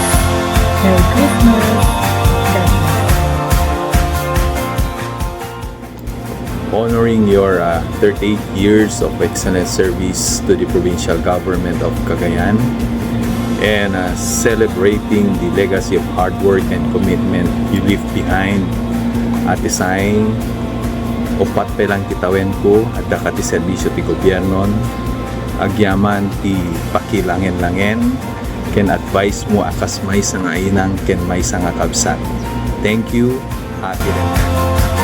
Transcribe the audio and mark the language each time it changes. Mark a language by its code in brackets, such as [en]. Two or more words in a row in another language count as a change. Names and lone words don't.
[en] Merry Christmas. God bless. Honoring your 38 years of excellent service to the provincial government of Cagayan and celebrating the legacy of hard work and commitment you leave behind. Ate Sai, [ilo] upat pelang kitawen ko at dakati serbisyo ti gobyernon agyaman ti pakilangin-langin ken advice mo akas may sangainang ken may sanga kabsat. [en] Thank you. Happy retirement.